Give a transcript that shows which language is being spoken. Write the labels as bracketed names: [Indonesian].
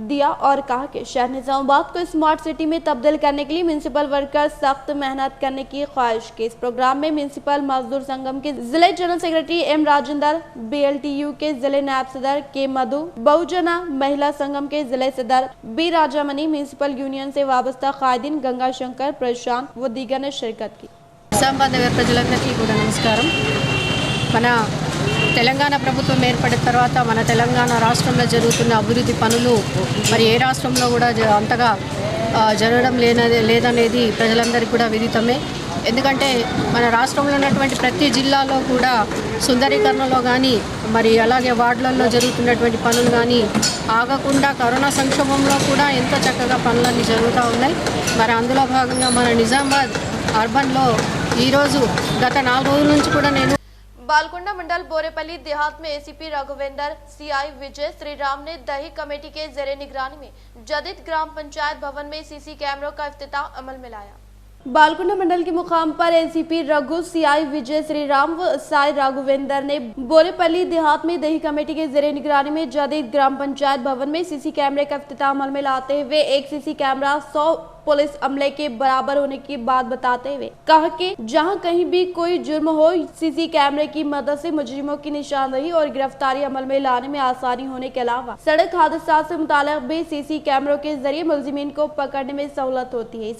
[Hindi] दिया और कहा कि शहर निजामाबाद को स्मार्ट सिटी में तब्दील करने के लिए म्यूनसिपल वर्कर सख्त मेहनत करने की ख्वाहिश की। इस प्रोग्राम में म्यूनसिपल मजदूर संगम के जिले general secretary M Rajendra, BLTU के जिले नायब सदर के मधु, बहुजना महिला संगम के जिले सदर B राजामणि, म्यूनसिपल यूनियन से वाबस्ता कायदीन गंगा शंकर, प्रशांत व दीगर ने शिरकत की। [Telugu] నిజామాబాద్ నగర ప్రజలందరికీ కూడా నమస్కారం। మన తెలంగాణ ప్రభుత్వం ఏర్పడిన తర్వాత మన తెలంగాణ రాష్ట్రంలో జరుగుతున్న అభివృద్ధి పనులు మరి ఏ రాష్ట్రంలో కూడా అంతగా జరగడం లేదనేది ప్రజలందరికీ కూడా విదితమే। ఎందుకంటే మన రాష్ట్రంలో ఉన్నటువంటి ప్రతి జిల్లాలో కూడా సుందరీకరణలో కానీ మరి అలాగే వార్డులలో జరుగుతున్నటువంటి పనులు కానీ ఆగకుండా కరోనా సంక్షోభంలో కూడా ఎంతో చక్కగా పనులన్నీ జరుగుతూ ఉన్నాయి. మరి అందులో భాగంగా మన నిజామాబాద్ అర్బన్లో ఈరోజు గత 4 రోజుల నుంచి కూడా నేను [Hindi] बालकुंडा मंडल बोरेपल्ली देहात में एसीपी राघवेंद्र सीआई विजय श्रीराम ने दही कमेटी के जेरे निगरानी में जदीद ग्राम पंचायत भवन में सीसी कैमरों का इफ्तिताह अमल में लाया। बालकुंडा मंडल के मुकाम पर एसीपी रघु सीआई विजय श्रीराम व साई राघवेंद्र ने बोरेपल्ली देहात में दही कमेटी के जेरे निगरानी में जदीद ग्राम पंचायत भवन में सीसी कैमरे का इफ्तिताह अमल में लाते हुए एक सीसी कैमरा 100 पुलिस अमले के बराबर होने की बात बताते हुए कहा कि जहां कहीं भी कोई जुर्म हो सीसी कैमरे की मदद से मुजरिमों की निशानदेही और गिरफ्तारी अमल में लाने में आसानी होने के अलावा सड़क हादसा से मुताल्लिक भी सीसी कैमरों के जरिए मुलजिमीन को पकड़ने में सहूलत होती है।